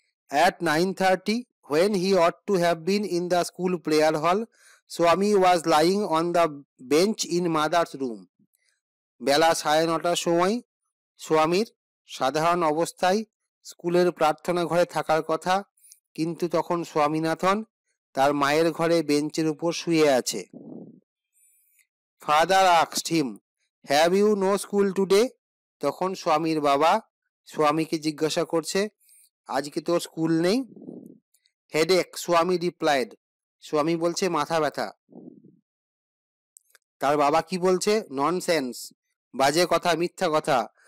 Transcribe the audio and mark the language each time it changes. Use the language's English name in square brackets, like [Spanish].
[English] At 9:30 when he ought to have been in the school prayer hall, Swami was lying on the bench in mother's room. [Bangla] বেলা 9:30টার সময় স্বামীর সাধারণ অবস্থায় স্কুলের প্রার্থনা ঘরে থাকার কথা, কিন্তু তখন স্বামীনাথন তার মায়ের ঘরে বেঞ্চের উপর শুয়ে আছে। [English] Father asked him, have you no school today? [Bangla] তখন স্বামীর বাবা স্বামীকে জিজ্ঞাসা করছে আজকে তোর স্কুল নেই? [English] headache, স্বামী replied, [Bangla] স্বামী বলছে মাথা ব্যথা। তার বাবা কি বলছে? ননসেন্স, বাজে কথা, মিথ্যা কথা।